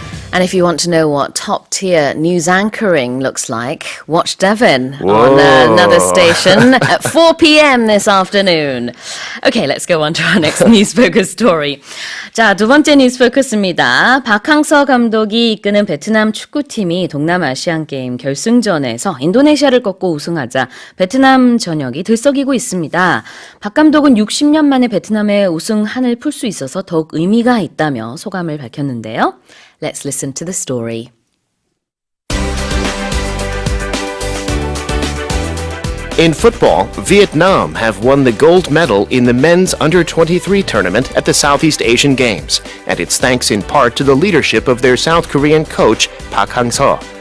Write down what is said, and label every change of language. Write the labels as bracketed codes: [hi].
[en] And if you want to know what top-tier news anchoring looks like, watch Devin on another station at 4 p.m. this afternoon. Okay, let's go on to our next News Focus story. [ko] 자, 두 번째 News Focus입니다. 박항서 감독이 이끄는 베트남 축구팀이 동남아시안게임 결승전에서 인도네시아를 꺾고 우승하자 베트남 전역이 들썩이고 있습니다. 박 감독은 60년 만에 베트남의 우승한을 풀 수 있어서 더욱 의미가 있다며 소감을 밝혔는데요. [en] Let's listen to the story. In football, Vietnam have won the gold medal in the men's under-23 tournament at the Southeast Asian Games, and it's thanks in part to the leadership of their South Korean coach, Park Hang-seo.